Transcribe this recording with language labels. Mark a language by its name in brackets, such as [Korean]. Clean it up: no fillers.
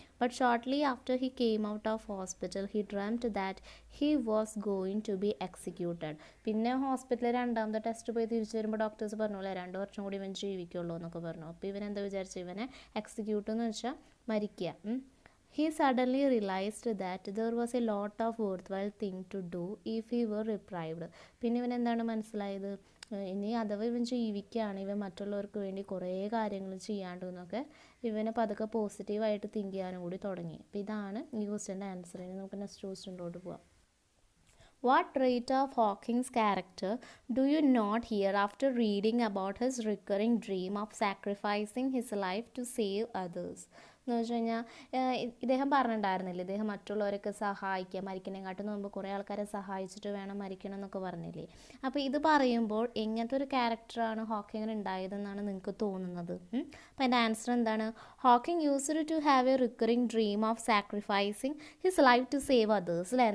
[English] But shortly after he came out of hospital he dreamed that he was going to be executed. [Malayalam] പിന്നെ ഹോസ്പിറ്റലിൽ രണ്ടാമത്തെ test പോയി തിരിച്ചു വരുമ്പോൾ ഡോക്ടേഴ്സ് പറഞ്ഞു 2 വർഷം കൂടി ഇവൻ ജീവിക്കുള്ളൂ എന്നൊക്കെ പറഞ്ഞു. അപ്പോൾ ഇവൻ എന്താ വിചാരിച്ചു? ഇവനെ എക്സിക്യൂട്ട് എന്ന് വെച്ചാൽ മരിക്കുക. [English] He suddenly realized that there was a lot of worthwhile thing to do if he were deprived. [Malayalam] പിന്നെ ഇവൻ എന്താണ് മനസ്സിലായത്? ഇനി അഥവാ ഇവൻ ജീവിക്കുകയാണ്, ഇവൻ മറ്റുള്ളവർക്ക് വേണ്ടി കുറേ കാര്യങ്ങൾ ചെയ്യാണ്ടെന്നൊക്കെ ഇവനെ പതുക്കെ പോസിറ്റീവായിട്ട് തിങ്ക് ചെയ്യാനും കൂടി തുടങ്ങി. അപ്പോൾ ഇതാണ് ഈ ക്വസ്റ്റ്യൻ്റെ ആൻസർ. ഇനി നമുക്ക് നെക്സ്റ്റ് ക്വസ്റ്റ്യനിലോട്ട് പോവാം. [English] What trait of Hawking's character do you not hear after reading about his recurring dream of sacrificing his life to save others? [Malayalam] എന്ന് വെച്ച് കഴിഞ്ഞാൽ ഇദ്ദേഹം പറഞ്ഞിട്ടുണ്ടായിരുന്നില്ല, ഇദ്ദേഹം മറ്റുള്ളവരൊക്കെ സഹായിക്കുക, മരിക്കുന്നതിനെക്കാട്ടും മുമ്പ് കുറേ ആൾക്കാരെ സഹായിച്ചിട്ട് വേണം മരിക്കണം എന്നൊക്കെ പറഞ്ഞില്ലേ. അപ്പോൾ ഇത് പറയുമ്പോൾ എങ്ങനത്തെ ഒരു ക്യാരക്ടറാണ് ഹോക്കിങ്ങിന് ഉണ്ടായതെന്നാണ് നിങ്ങൾക്ക് തോന്നുന്നത്? അപ്പോൾ അതിൻ്റെ ആൻസർ എന്താണ്? [English] Hawking used to have a recurring dream of sacrificing his life to save others അല്ലേ?